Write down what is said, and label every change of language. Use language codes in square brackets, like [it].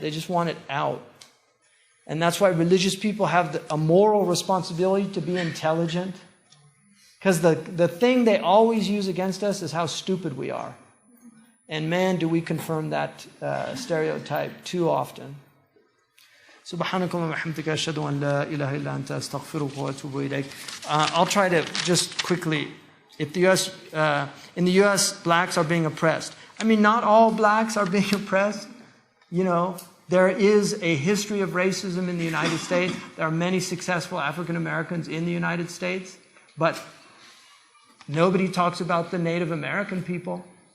[en] They just want it out. And that's why religious people have a moral responsibility to be intelligent. Because the thing they always use against us is how stupid we are. And man, do we confirm that stereotype too often. [ar] سبحانك اللهم وبحمدك أشهد أن لا إله إلا أنت أستغفرك وأتوب إليك. [en] I'll try to just quickly. If in the U.S., blacks are being oppressed. I mean, not all blacks are being oppressed. There is a history of racism in the United States. There are many successful African Americans in the United States. But nobody talks about the Native American people.